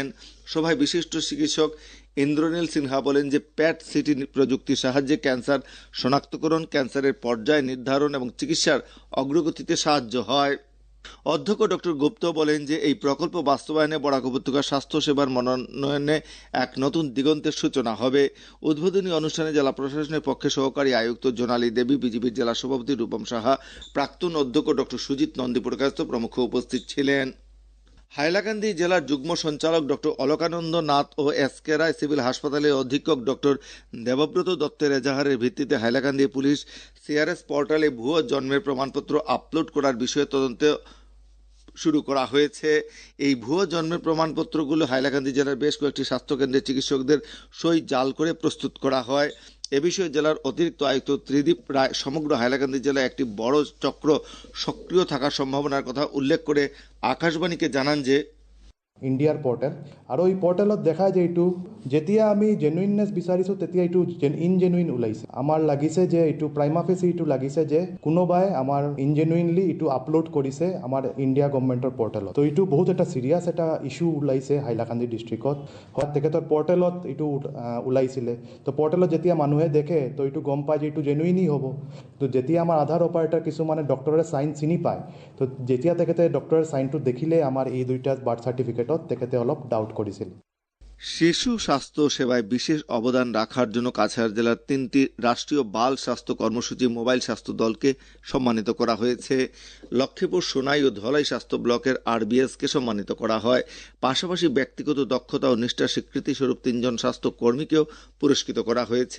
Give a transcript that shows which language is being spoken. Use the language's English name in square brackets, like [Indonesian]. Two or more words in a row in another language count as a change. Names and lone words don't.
[Bangla] সভায় বিশিষ্ট চিকিৎসক ইন্দ্রনীল সিনহা বলেন যে প্যাট সিটি প্রযুক্তির সাহায্যে ক্যান্সার শনাক্তকরণ, ক্যান্সারের পর্যায় নির্ধারণ এবং চিকিৎসার অগ্রগতিতে সাহায্য হয়। অধ্যক্ষ ডক্টর গুপ্ত বলেন যে এই প্রকল্প বাস্তবায়নে বরাক উপত্যকার স্বাস্থ্য সেবার মনোনয়নে এক নতুন দিগন্তের সূচনা হবে। উদ্বোধনী অনুষ্ঠানে জেলা প্রশাসনের পক্ষে সহকারী আয়ুক্ত জোনালী দেবী, বিজেপির জেলা সভাপতি রূপম সাহা, প্রাক্তন অধ্যক্ষ ডক্টর সুজিত নন্দীপুরকায়স্থ প্রমুখ উপস্থিত ছিলেন। হাইলাকান্দি জেলার যুগ্ম সঞ্চালক ডক্টর অলকানন্দ নাথ ও এসকে রায় সিভিল হাসপাতালের অধীক্ষক ডক্টর দেবব্রত দত্তের এজাহারের ভিত্তিতে হাইলাকান্দি পুলিশ সিআরএস পোর্টালে ভুয়ো জন্মের প্রমাণপত্র আপলোড করার বিষয়ে তদন্ত শুরু করা হয়েছে। এই ভুয়ো জন্মের প্রমাণপত্রগুলো হাইলাকান্দি জেলার বেশ কয়েকটি স্বাস্থ্যকেন্দ্রের চিকিৎসকদের সই জাল করে প্রস্তুত করা হয়। এ বিষয়ে জেলার অতিরিক্ত আয়ুক্ত ত্রিদীপ রায় সমগ্র হাইলাকান্দি জেলায় একটি বড় চক্র সক্রিয় থাকার সম্ভাবনার কথা উল্লেখ করে আকাশবাণীকে জানান যে [Assamese] ইণ্ডিয়াৰ পৰ্টেল আৰু এই পৰ্টেলত দেখায় যে এইটো যেতিয়া আমি জেনুইননেছ বিচাৰিছোঁ তেতিয়া এইটো ইনজেনুইন ওলাইছে। আমাৰ লাগিছে যে এইটো [Latin] prima facie [Assamese] এইটো লাগিছে যে কোনোবাই আমাৰ ইনজেনুইনলি এইটো আপলোড কৰিছে আমাৰ ইণ্ডিয়া গভৰ্ণমেণ্টৰ পৰ্টেলত। তো এইটো বহুত এটা চিৰিয়াছ এটা ইছ্যু ওলাইছে হাইলাকান্দি ডিষ্ট্ৰিক্টত। হয়, তেখেতৰ পৰ্টেলত এইটো ওলাইছিলে। তো পৰ্টেলত যেতিয়া মানুহে দেখে তো এইটো গম পায় যে এইটো জেনুইনই হ'ব। তো যেতিয়া আমাৰ আধাৰ অপাৰেটৰ কিছুমানে ডক্টৰে চাইন চিনি পায়, তো যেতিয়া তেখেতে ডক্টৰৰ চাইনটো দেখিলে আমাৰ এই দুইটা [English] birth certificate [Assamese] তেখেতে অলপ ডাউট করেছিল। [Bangla] শিশু স্বাস্থ্য সেবায় বিশেষ অবদান রাখার জন্য কাছাড় জেলার 3টি রাষ্ট্রীয় বাল স্বাস্থ্য কর্মসূচি মোবাইল স্বাস্থ্য দলকে সম্মানিত করা হয়েছে। লক্ষ্মীপুর, সোনাই ও ধলাই স্বাস্থ্য ব্লকের আরবিএসকে সম্মানিত করা হয়। পাশাপাশি ব্যক্তিগত দক্ষতা ও নিষ্ঠার স্বীকৃতি স্বরূপ 3 জন স্বাস্থ্য কর্মীকেও পুরস্কৃত করা হয়েছে।